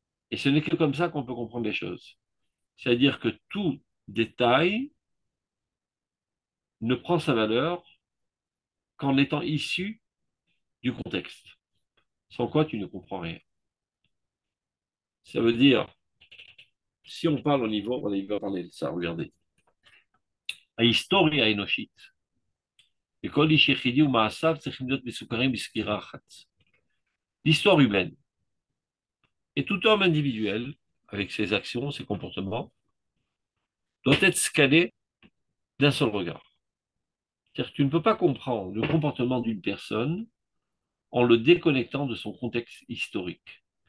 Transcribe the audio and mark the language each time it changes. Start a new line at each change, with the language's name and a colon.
French: Et ce n'est que comme ça qu'on peut comprendre les choses. C'est-à-dire que tout détail ne prend sa valeur qu'en étant issu du contexte, sans quoi tu ne comprends rien. Ça veut dire, si on parle au niveau, on va parler de ça, regardez.
Hebrew: ההיסטוריה האנושית, וכל איש יחידי ומעשיו צריכים להיות מסוכרים בסקירה אחת.
French: L'histoire humaine et tout homme individuel, avec ses actions, ses comportements, doit être scanné d'un seul regard. C'est-à-dire que tu ne peux pas comprendre le comportement d'une personne en le déconnectant de son contexte historique.